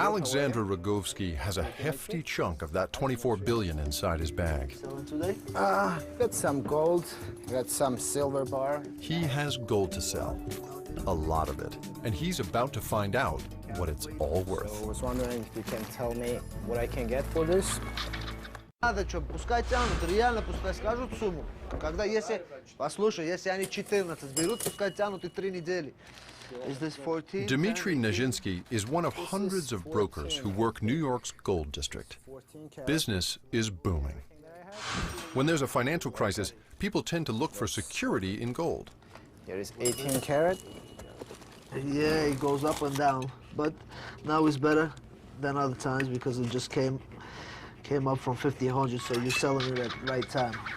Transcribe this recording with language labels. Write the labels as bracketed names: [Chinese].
[English] Alexandra Rogovsky has a hefty chunk of that $24 billion inside his bag. Selling today? Got some gold, got some silver bar. He has gold to sell. a lot of it, and he's about to find out what it's all worth. So I was wondering if you can tell me what I can get for this. [Russian] Надо что, пускай тянут, реально пускай скажут сумму. Когда если, послушай, если они 14 берут, пускай тянут и 3 недели. [English] Is this 14? Dmitry Nezhinsky is one of hundreds of brokers who work New York's gold district. Business is booming. When there's a financial crisis, people tend to look for security in gold. Here is 18 karat. Yeah, it goes up and down, but now it's better than other times because it just came up from 1,500, so you're selling it at the right time.